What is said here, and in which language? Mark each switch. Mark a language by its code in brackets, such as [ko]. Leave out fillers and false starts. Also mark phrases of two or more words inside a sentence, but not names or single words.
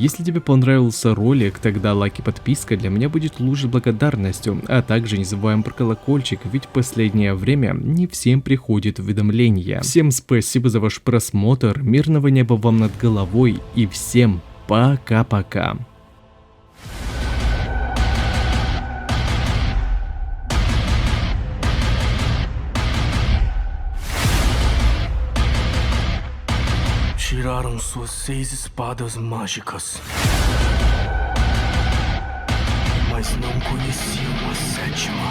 [ru] Если тебе понравился ролик, тогда лайк и подписка для меня будет лучшей благодарностью, а также не забываем про колокольчик, ведь в последнее время не всем приходит уведомления. Всем спасибо за ваш просмотр, мирного неба вам над головой и всем пока-пока. [pt] Tiraram suas 6 espadas mágicas, mas não conheciam a 7ª.